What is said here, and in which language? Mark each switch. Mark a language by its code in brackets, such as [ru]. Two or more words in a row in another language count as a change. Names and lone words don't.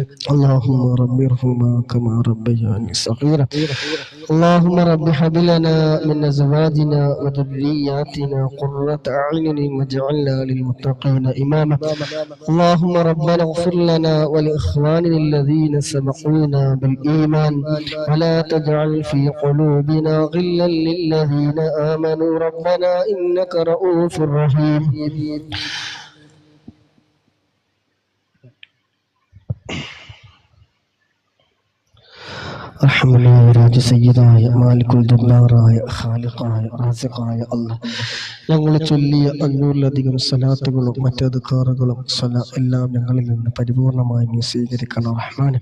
[ar] اللهم رب ارحمهما كما ربياني صغيرا اللهم رب هب لنا من أزواجنا وذرياتنا قرة أعين واجعلنا للمتقين إماما. اللهم ربنا اغفر لنا ولإخواننا الذين سبقونا بالإيمان ولا تجعل في قلوبنا غلا للذين آمنوا ربنا إنك رؤوف رحيم. [ml] റഹ്മാനായ രാജസയ്യിദായ മാലിക്കുൽ ജബ്ബാറായ ഖാലിഖായ റാസിഖായ അല്ലാഹ്, ഞങ്ങൾ ചൊല്ലിയ 500-ലധികം സ്വലാത്തുകളും മറ്റദ്കാറുകളും എല്ലാം ഞങ്ങളിൽ നിന്ന് പരിപൂർണമായി നീ സ്വീകരിക്കണം റഹ്മാനെ.